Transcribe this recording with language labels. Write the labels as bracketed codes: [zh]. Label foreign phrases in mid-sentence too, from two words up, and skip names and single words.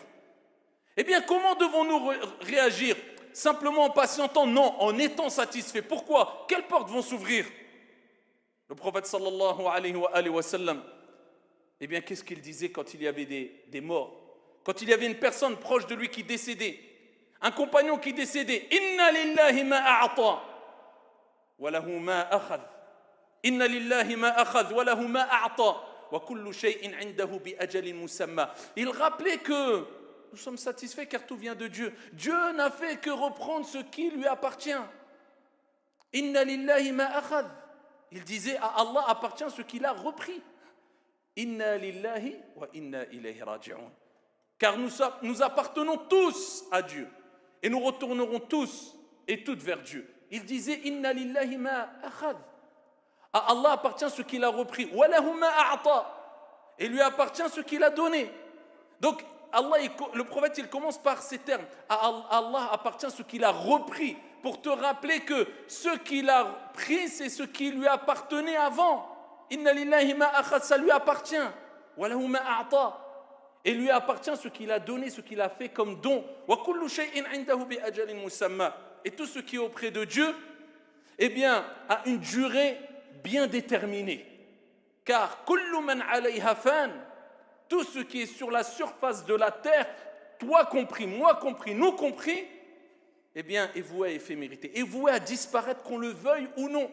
[fr] Eh bien, comment devons-nous réagir? Simplement en patientant? Non, en étant satisfait. Pourquoi? Quelles portes vont s'ouvrir? Le prophète [ar] صلى الله عليه وسلم, [fr] eh bien, qu'est-ce qu'il disait quand il y avait des morts? Quand il y avait une personne proche de lui qui décédait, un compagnon qui décédait, [ar] إن لله ما أعطى وله ما أخذ. إن لله ما أخذ وله ما أعطى وكل شيء عنده بأجل مسمى. [fr] Il rappelait que nous sommes satisfaits car tout vient de Dieu. Dieu n'a fait que reprendre ce qui lui appartient. [ar] إن لله ما أخذ. [fr] Il disait à Allah appartient ce qu'il a repris. [ar] إنا لله وإنا إليه راجعون. [fr] Car nous appartenons tous à Dieu. Et nous retournerons tous et toutes vers Dieu. Il disait [ar] إن لله ما أخذ. [fr] À Allah appartient ce qu'il a repris. [ar] وله ما أعطى. [fr] Et lui appartient ce qu'il a donné. Donc le prophète il commence par ces termes. À Allah appartient ce qu'il a repris. Pour te rappeler que ce qu'il a pris, c'est ce qui lui appartenait avant. [ar] إن لله ما أخذ, [fr] ça lui appartient. [ar] وله ما أعطى. [fr] Et lui appartient ce qu'il a donné, ce qu'il a fait comme don. Et tout ce qui est auprès de Dieu, eh bien, a une durée bien déterminée. Car tout ce qui est sur la surface de la terre, toi compris, moi compris, nous compris, eh bien, est voué à éphémérité, est voué à disparaître, qu'on le veuille ou non.